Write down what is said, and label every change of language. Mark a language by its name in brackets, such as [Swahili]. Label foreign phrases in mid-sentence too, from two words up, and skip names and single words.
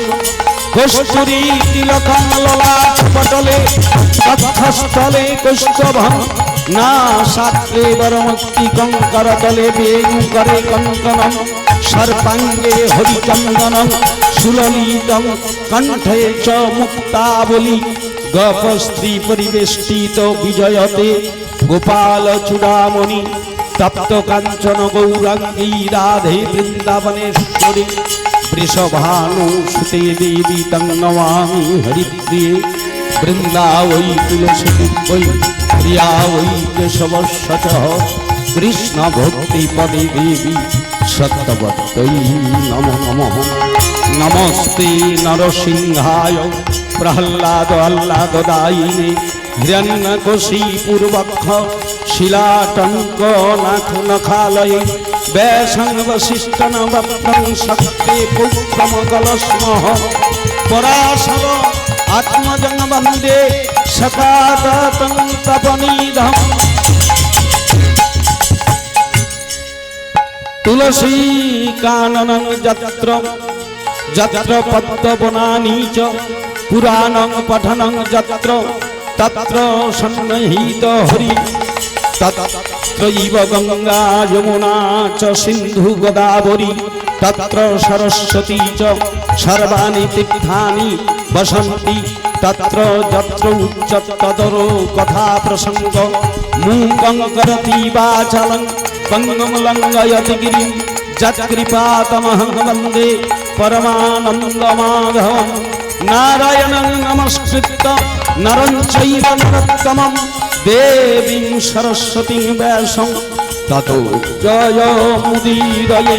[Sanskrit] কস্তুরী তিলকং ললাটপটলে বক্ষস্থলে কৌস্তভং নাসাগ্রে বরমস্তিকং করতলে বেণুকরে কঙ্কণং সর্বাঙ্গে হরিচন্দনং সুললিতং কণ্ঠে চ মুক্তাবলী। গোপস্ত্রী পরিবেষ্টিত বিজয়তে গোপাল চূড়ামণি তপ্ত কাঞ্চন গৌরাঙ্গী রাধে বৃন্দাবনেশ্বরী। বৃষভানু সুতে দেবী তং নমামি হরিপ্রিয়ে। বৃন্দাবৈ তুলসী বৈ প্রিয়া বৈ কেশবস্য চ কৃষ্ণ ভক্তি পদে দেবী সত্যবত্তৈ নমো নমঃ। নমস্তে নরসিংহায় প্রহ্লাদ আহ্লাদদায়িনে হিরণ্যকশী পূর্বক্ষ শিলাটঙ্ক নখালয়ে ব্যাসং বশিষ্ঠন বপ্রং শক্তে পুত্রম কলস্মঃ। পরাশর আত্মজং বন্দে সকাতং তপনিধম। তুলসী কাননং যত্র যত্র পদ্মবনানি চ পুরাণং পঠনং যত্র তত্র সন্নিহিত হরি। তত্রৈব গঙ্গা যমুনা চ সিন্ধু গোদাবরী তত্র সরস্বতী চ সর্বাণি তীর্থানি বসন্তি। তত্র যত্র উচ্চতর কথা প্রসঙ্গ মূকং করতি বাচালং পঙ্গুং লঙ্ঘয়তি গিরিং যৎকৃপাতমহং বন্দে পরমানন্দমাধবং। নারায়ণং নমস্কৃত্য নরং চৈব নরোত্তমং দেবীং সরস্বতীং ব্যাসং ততো জয়মুদীরয়ে।